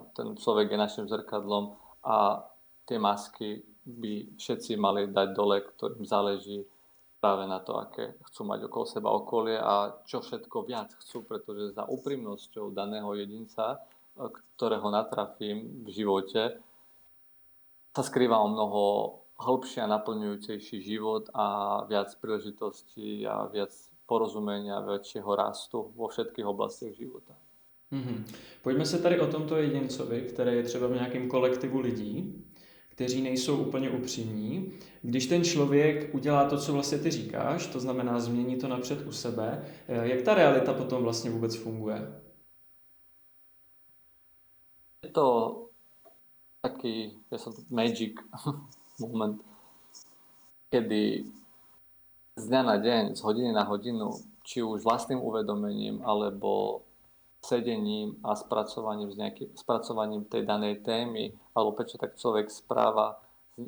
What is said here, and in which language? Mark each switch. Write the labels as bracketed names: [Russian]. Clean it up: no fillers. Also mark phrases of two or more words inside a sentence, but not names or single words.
[Slovak] je našim zrkadlom a tie masky by všetci mali dať dole, ktorým záleží práve na to, aké chcú mať okolo seba okolie a čo všetko viac chcú, pretože za úprimnosťou daného jedinca, ktorého natrafím v živote, sa skrýva o mnoho hĺbší a naplňujúcejší život a viac príležitostí a viac porozumenia, väčšieho rastu vo všetkých oblastiach života. [Czech] Pojďme se tady o tomto jedincovi, který je třeba v nějakém kolektivu lidí, kteří nejsou úplně upřímní. Když ten člověk udělá to, co vlastně ty říkáš, to znamená změní to napřed u sebe, jak ta realita potom vlastně vůbec funguje? [Slovak] Je to taký [English] magic moment, [Slovak] kedy z dňa na deň, z hodiny na hodinu, či už vlastným uvedomením, alebo sedením a spracovaním tej danej témy, alebo prečo tak človek správa s